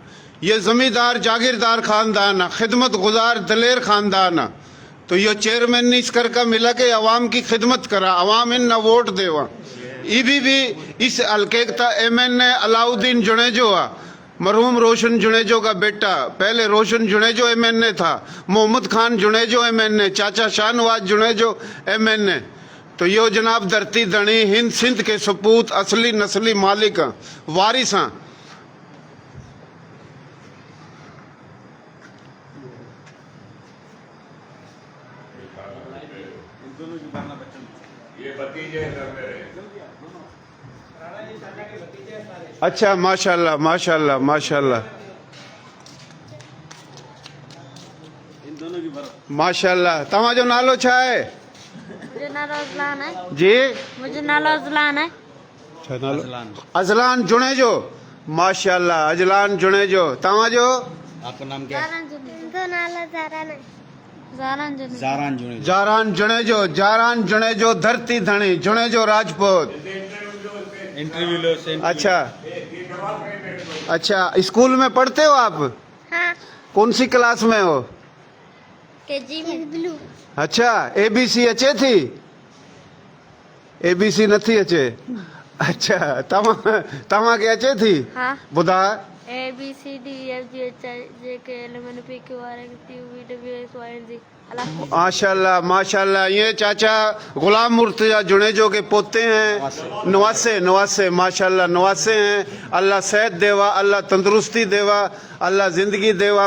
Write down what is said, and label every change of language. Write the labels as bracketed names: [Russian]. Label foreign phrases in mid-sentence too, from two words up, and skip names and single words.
[Urdu] یہ زمیندار جاگیردار خاندان ہے، خدمت گزار دلیر خاندان ہے. تو یہ چیئرمین نے اس کر کے ملا کے عوام کی خدمت کرا، عوام ان نہ ووٹ دیوا. ابھی بھی اس حلقے کا MNA علاؤالدین جونیجو ہے، مرحوم روشن جونیجو کا بیٹا. پہلے روشن جونیجو MNA تھا، محمد خان جونیجو MNA، چاچا شاہنواز جونیجو MNA. تو یو جناب دھرتی دھنی ہند سندھ کے سپوت اصلی نسلی مالک وارث ہیں. اچھا ماشاءاللہ ماشاءاللہ ماشاءاللہ ماشاءاللہ. [Sindhi] तव्हांजो नालो छा आहे? [Urdu] مجھے نالو ازلان ہے. जी مجھے نالو ازلان ہے. [Sindhi] छा नालो? अज़लान जुनेजो माशाल्लाह। अज़लान जुनेजो। तव्हांजो? [Urdu] آپ کا نام کیا ہے? [Sindhi] नालो ज़ारान है। ज़ारान जुनेजो। जारान जुनेजो। जारान जुनेजो। जारान जुनेजो धरती धनी जुनेजो राजपूत। [Urdu] انٹرویو لو سے اچھا اچھا اسکول میں پڑھتے ہو آپ? हाँ। کون سی کلاس میں ہو? KG میں۔ بلو. [Sindhi] अच्छा ABC अचे थी? ABC नथी अचे। अच्छा तव्हां के अचे थी? हाँ। ॿुधा [English] ABCDEFGHIJKLMNOPQRXUVWXYZ। [Urdu] ماشاءاللہ ماشاءاللہ. یہ چاچا غلام مرتضیٰ جونیجو کے پوتے ہیں. نواسے ماشاءاللہ نواسے ہیں۔ اللہ صحت دیوا، اللہ تندرستی دیوا، اللہ زندگی دیوا.